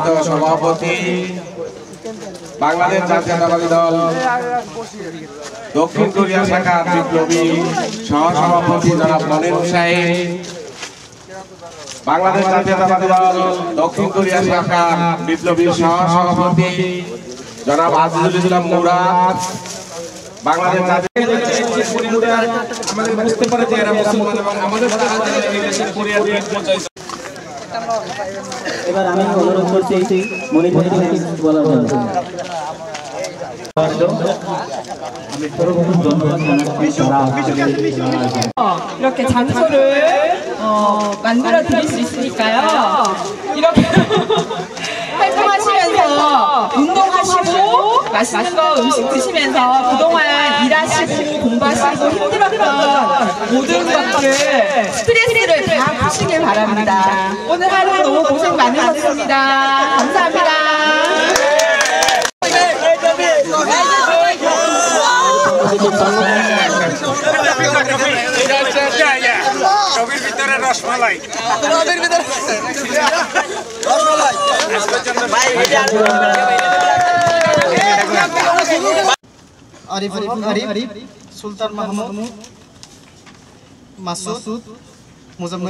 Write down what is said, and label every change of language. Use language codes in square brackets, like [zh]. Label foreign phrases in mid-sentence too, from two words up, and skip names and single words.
[bn] সভাপতি বাংলাদেশ জাতীয়তাবাদী দল দক্ষিণ কোরিয়া শাখার বিপ্লবী সহসভাপতি জনাব মনির হুসাইন, বাংলাদেশ জাতীয়তাবাদী দল দক্ষিণ কোরিয়া শাখার বিপ্লবী সহসভাপতি জনাব আজিজুল ইসলাম মুরাদ, বাংলাদেশ আমাদের বুঝতে পারে যে এরা মুসলমান এবং আমাদের এবার আমি অনুরোধ করছি মনির ভাইকে কিছু বলার জন্য। [ko] 이렇게 장소를 만들어 드릴 수 있으니까요. 이렇게 활동하시면서 운동하시고 맛있는 거 음식 드시면서 그동안 일하시고 공부하시고 힘들었던 모든 것들 스트레스를 다 푸시길 바랍니다. 오늘 하루 너무 고생 많으셨습니다. 감사합니다. [bn] ছবির ভিতরে রসমালাই আরিফ সুলতান মাহমুদ মাসুদ মুজাম্মেল